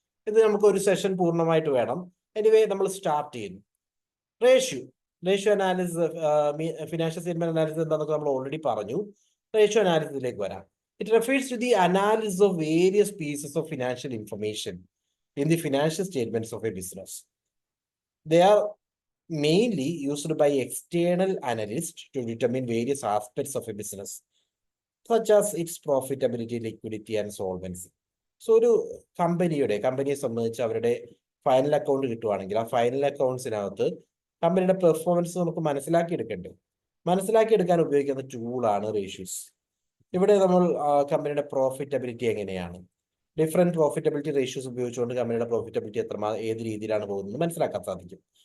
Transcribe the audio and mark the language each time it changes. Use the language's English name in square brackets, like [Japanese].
[Malayalam] ഇത് നമുക്ക് ഒരു സെഷൻ പൂർണ്ണമായിട്ട് വേണം. എനിവേ നമ്മൾ സ്റ്റാർട്ട് ചെയ്യുന്നു. Ratio analysis, financial statement analysis എന്താണെന്നൊക്കെ നമ്മൾ ഓൾറെഡി പറഞ്ഞു. റേഷ്യോ അനാലിസിസിലേക്ക് വരാം. [English] It refers to the analysis of various pieces of financial information in the financial statements of a business. They are mainly used by external analysts to determine various aspects of a business, such as its profitability, liquidity and solvency. [Malayalam] So ഒരു കമ്പനിയെ സംബന്ധിച്ച് അവരുടെ final account കിട്ടുവാണെങ്കിൽ ആ final അക്കൗണ്ട്സിനകത്ത് കമ്പനിയുടെ performance നമുക്ക് മനസ്സിലാക്കിയെടുക്കാൻ ഉപയോഗിക്കുന്ന ടൂളാണ് റേഷ്യോസ്. ഇവിടെ നമ്മൾ കമ്പനിയുടെ പ്രോഫിറ്റബിലിറ്റി എങ്ങനെയാണ്, ഡിഫറെന്റ് പ്രോഫിറ്റബിലിറ്റി റേഷ്യോസ് ഉപയോഗിച്ചുകൊണ്ട് കമ്പനിയുടെ പ്രോഫിറ്റബിലിറ്റി ഏത് രീതിയിലാണ് പോകുന്നത് മനസ്സിലാക്കാൻ സാധിക്കും.